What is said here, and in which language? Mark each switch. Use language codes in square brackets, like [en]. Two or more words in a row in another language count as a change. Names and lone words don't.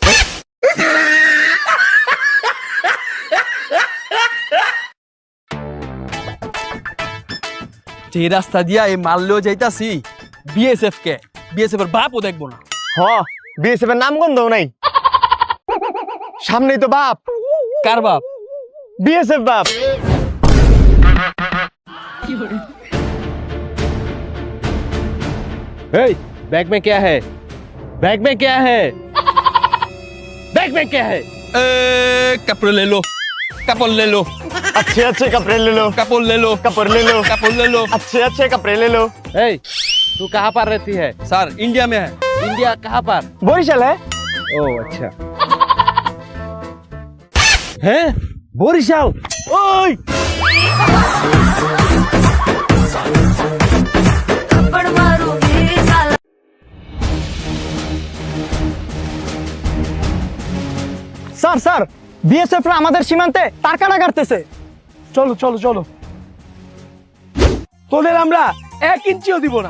[bn] যে রাস্তা দিয়া এই মারলেও যাইতাছি বিএসএফ কে, বিএসএফ এর বাপও দেখবো না। হ, বিএসএফ এর নাম গন্ধও নাই, সামনেই তো বাপ। কার বাপ? বিএসএফ বাপ। [hi] हे, बैग में क्या है? बैग में क्या है? बैग में क्या है? कपड़ा ले लो, कपड़ा ले लो, अच्छे अच्छे कपड़े ले लो, कपड़ा ले लो, कपड़े ले लो, कपड़ा ले लो। अच्छे अच्छे कपड़े ले लो। हे, तू कहाँ पर रहती है? স্যার इंडिया में है। इंडिया कहाँ पर? বরিশাল है। ओ अच्छा। हैं? बोरिशाल? ओए! [bn] স্যার স্যার বিএসএফ রা আমাদের সীমান্তে তার কাটা কাটতেছে। চলো চলো চলো, তোদের আমরা 1 ইঞ্চিও দিব না।